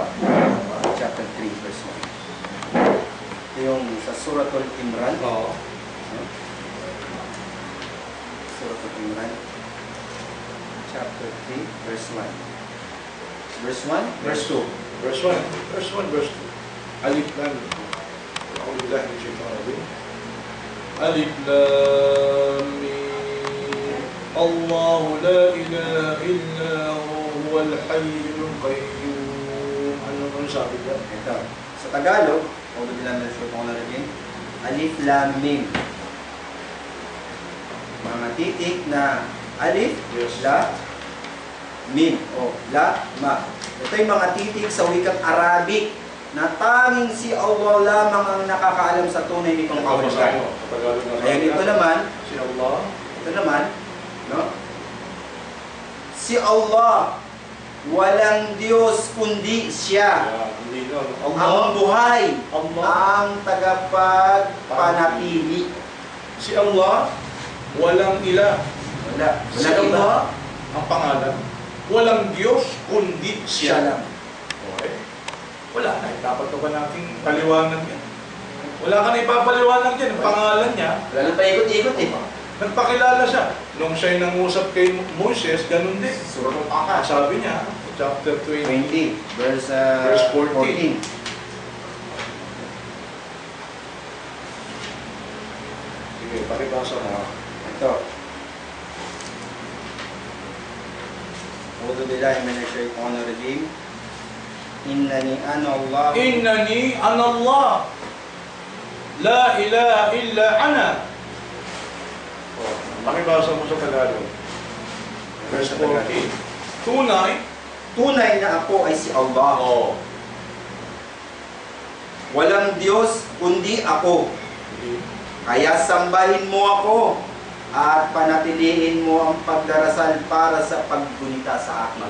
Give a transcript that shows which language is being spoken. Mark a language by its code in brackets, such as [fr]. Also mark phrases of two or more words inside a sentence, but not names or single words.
[en] Chapter 3, verse 1. [tl] Ito yung sa Suratul Imran. Oo. Suratul Imran. [en] Chapter 3, verse 1. Verse 1, verse 2. Verse 1, verse 1, verse 2. [ar] ألف لام. الحمد لله ألف لام ميم. الله لا إله إلا هو الحي القيوم. [tl] Ano bang sabi dyan? Ito. Sa Tagalog, [ar] أعوذ بالله من الشيطان الرجيم. ألف لام ميم. [tl] Mga titik na alif, [en] Yes. [tl] la, mim, o la, ma. Ito yung mga titik sa wikang Arabic na tanging si Allah lamang ang nakakaalam sa tunay nitong kahulugan. Ayan, ito naman, Si Allah. ito naman, no? Si Allah, walang Diyos kundi Siya. Hindi na. Ang buhay, Allah. ang tagapagpanatili. Si Allah, walang ilah. Wala, Si walang iba. Allah, ang pangalan. Walang Diyos, kundi Siya Siya. lang. Okay. Wala na. Dapat ba nating paliwanag yan? Wala ka na ipapaliwanag yan. Ang pangalan niya, Wala nang paikot-ikot eh. nagpakilala siya. Nung siya'y nangusap kay Moses, ganun din. Suratul Aqaf. Sabi niya, [en] chapter 20, 20, verse 14. 14. [tl] Sige, paribasa mo. Ito. [ar] أعوذ بالله من الشيطان الرجيم. إنني أنا الله. إنني أنا الله لا إله إلا أنا. [tl] Pakibasa mo sa Tagalog. Verse 14. Tunay. Tunay na ako ay si Allah. Oo. Walang Diyos kundi ako. Kaya sambahin mo ako at panatiliin mo ang pagdarasal para sa paggunita sa akin.